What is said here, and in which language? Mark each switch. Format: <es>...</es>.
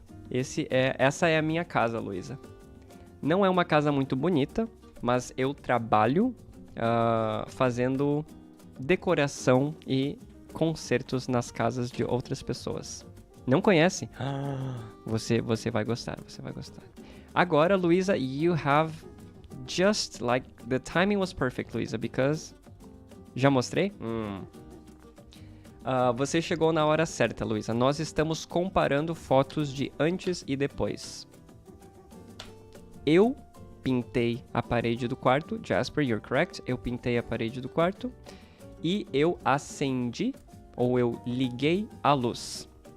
<pt>Essa é a minha casa, Luísa. Não é uma casa muito bonita, mas eu trabalho fazendo decoração e concertos nas casas de outras pessoas. Não conhece? Você vai gostar.</pt> <en>Agora, Luísa, you have just like the timing was perfect, Luísa, because</en> <pt>já mostrei? Você chegou na hora certa, Luísa. Nós estamos comparando fotos de antes e depois. Eu pintei a parede do quarto.</pt> <en>Jasper, you're correct.</en> <pt>Eu pintei a parede do quarto. E eu acendi, ou eu liguei a luz.</pt>